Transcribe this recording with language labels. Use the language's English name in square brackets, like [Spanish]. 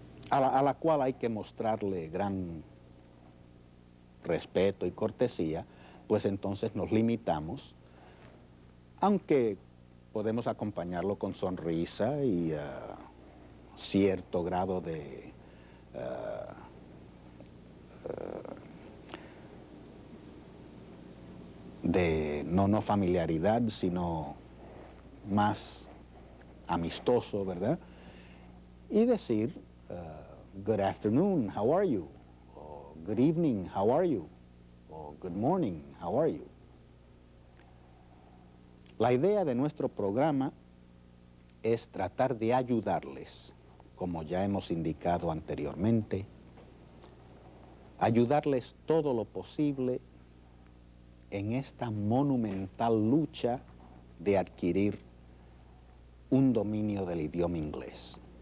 [Spanish] a la cual hay que mostrarle gran respeto y cortesía, pues entonces nos limitamos, aunque podemos acompañarlo con sonrisa y cierto grado de no familiaridad, sino más amistoso, ¿verdad? Y decir, [English] good afternoon, how are you? O good evening, how are you? O good morning, how are you? [Spanish] La idea de nuestro programa es tratar de ayudarles, como ya hemos indicado anteriormente, ayudarles todo lo posible en esta monumental lucha de adquirir un dominio del idioma inglés.